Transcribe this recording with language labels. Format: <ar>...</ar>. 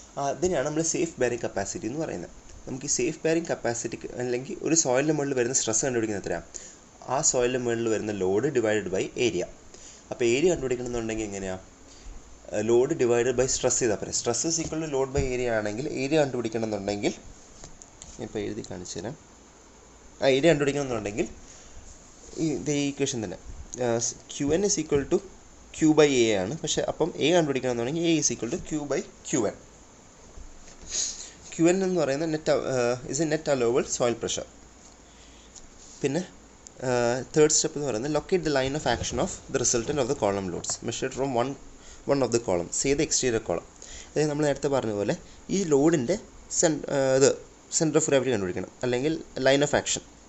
<ml>അതിനാണ് നമ്മൾ safe bearing capacity എന്ന് പറയുന്നത്. നമുക്ക് ഈ സേഫ് ബെയറിംഗ് കപ്പാസിറ്റി അല്ലെങ്കിൽ ഒരു സോയിലിൻ്റെ മുകളിൽ വരുന്ന സ്ട്രെസ്സ് കണ്ടുപിടിക്കുന്നത് എത്രയാണ്? ആ സോയിലിൻ്റെ മുകളിൽ വരുന്ന</ml> <en>Load divided by area.</en> <ml>അപ്പോൾ ഏരിയ കണ്ടുപിടിക്കണമെന്നുണ്ടെങ്കിൽ എങ്ങനെയാണ്? ലോഡ് ഡിവൈഡഡ് ബൈ സ്ട്രെസ് ചെയ്താൽ പറയാം.</ml> <en>stress is equal to load by area</en> <ml>ആണെങ്കിൽ ഏരിയ കണ്ടുപിടിക്കണമെന്നുണ്ടെങ്കിൽ ഇപ്പോൾ എഴുതി കാണിച്ചു തരാം. ഏരിയ കണ്ടുപിടിക്കണമെന്നുണ്ടെങ്കിൽ ഈ ഇക്വേഷൻ തന്നെ</ml> <en>Qn is equal to Q by A ആണ്.</en> <ml>പക്ഷേ അപ്പം A കണ്ടുപിടിക്കണമെന്നുണ്ടെങ്കിൽ</ml> <en>A is equal to Q by Qn.</en> <ml>Qn എന്ന് പറയുന്നത് നെറ്റ് അലോവബിൾ സോയിൽ പ്രഷർ. പിന്നെ തേർഡ് സ്റ്റെപ്പ് എന്ന് പറയുന്നത്</ml> <en>Locate the line of action of the resultant of the column loads measured from one of the column say the exterior column.</en> <ml>അതായത് നമ്മൾ നേരത്തെ പറഞ്ഞ പോലെ ഈ ലോഡിൻ്റെ സെൻറ്റർ ഓഫ് ഗ്രാവിറ്റി കണ്ടുപിടിക്കണം, അല്ലെങ്കിൽ ലൈൻ ഓഫ് ആക്ഷൻ.</ml>